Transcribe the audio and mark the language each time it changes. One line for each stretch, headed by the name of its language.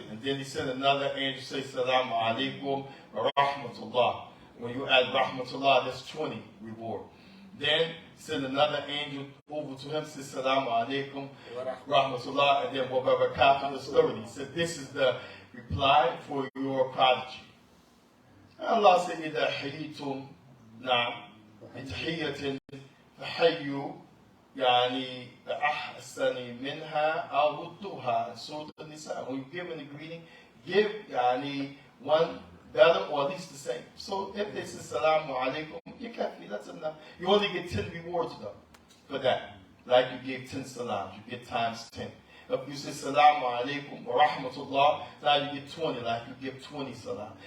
English: And then he said another angel say, Salamu alaikum wa rahmatullah. When you add rahmatullah, that's 20 reward. Then send another angel over to him, says Salamu alaikum, rahmatullah, and then wa barakatuh, that's 30. He said, this is the reply for your prodigy. And Allah said,
Arabic: إِذَا حَيِّتُمْ نَعْمْ بِتَحِيَّةٍ فَحَيُّوا يعني بأحسن منها أو ردوها.
English: Surah An-Nisa. When you give a greeting, give يعني one better or at least the same. So if they say Salamu alaikum, you can't be, that's enough. You only get 10 rewards though for that. Like you gave 10 salams, you get times 10. If you say Salamu alaikum wa rahmatullah, now you get 20, like you give 20 salam.